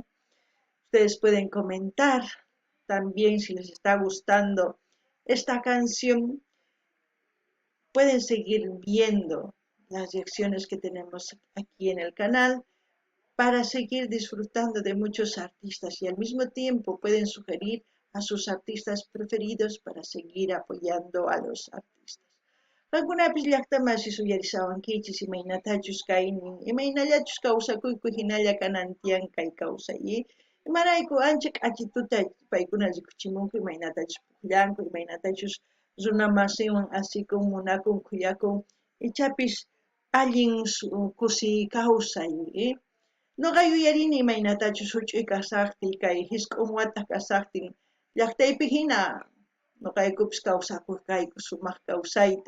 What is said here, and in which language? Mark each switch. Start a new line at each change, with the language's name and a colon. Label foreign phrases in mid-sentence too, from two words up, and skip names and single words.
Spanish: Ustedes pueden comentar también si les está gustando esta canción, pueden seguir viendo las reacciones que tenemos aquí en el canal para seguir disfrutando de muchos artistas y al mismo tiempo pueden sugerir a sus artistas preferidos para seguir apoyando a los artistas.
Quechua: Qankunapis llaqtamasi suyarisawankichis imaynatachus kaynin, imaynallachus kawsakuyku hinalla kanantiyan kay kawsaymi, imarayku ancha k'achituta paykuna rikuchimunku imaynatachus pukllanku, imaynatachus runa masiwan asikun, munakun, kuyakun, ichapis allin kusi kawsay, Ñuqa yuyarini imaynatachus huch'uy kasaqtiy kay hisk'un wata kasaqtin llaqtaypi hina ñuqaykupis kawsakurqayku sumaq kawsayta.